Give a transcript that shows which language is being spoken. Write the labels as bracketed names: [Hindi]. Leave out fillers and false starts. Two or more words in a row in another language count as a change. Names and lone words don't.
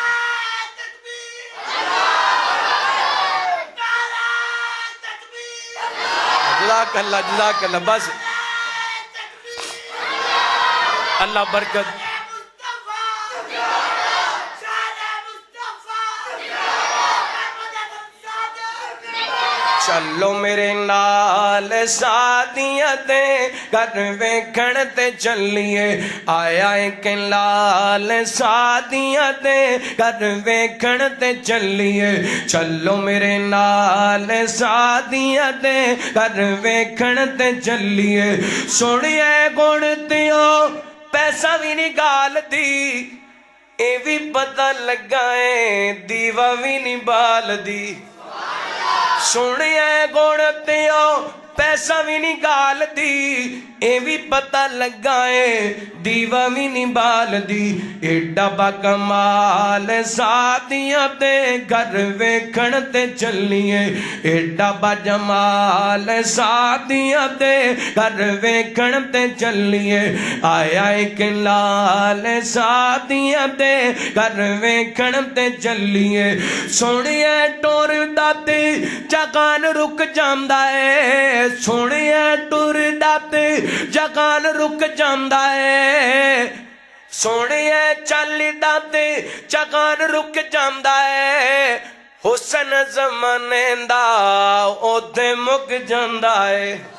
[Arabic] جزاک اللہ بس اللہ برکت. [Punjabi] چلو میرے نال سادیاں دے گھر ویکھن تے چلیے. آیا ایک لال سادیاں دے گھر ویکھن تے چلیے. چلو میرے نال سادیاں دے گھر ویکھن تے چلیے. سنیے گن دیو پیسہ بھی نہیں گال دی، اے بھی پتہ لگائے دیوا بھی نہیں بال دی. سنیے گن دیو پیسہ بھی نہیں گال دی اے بھی پتہ لگائے دیوا بھی نہیں بال دی ایڈا با کمال سادیاں تے گھر ویکھن تے چلیے ایڈا با جمال سادیاں تے گھر ویکھن تے چلیے آیا ایک لال سادیاں تے گھر ویکھن تے چلیے سونیا ٹور داتے جگان رک جاندا ہے سونیا ٹور داتے جگان رک جاندا ہے سونے چل داتے جگان رک جاندا ہے حسن زمانے دا اوتے مک جاندا ہے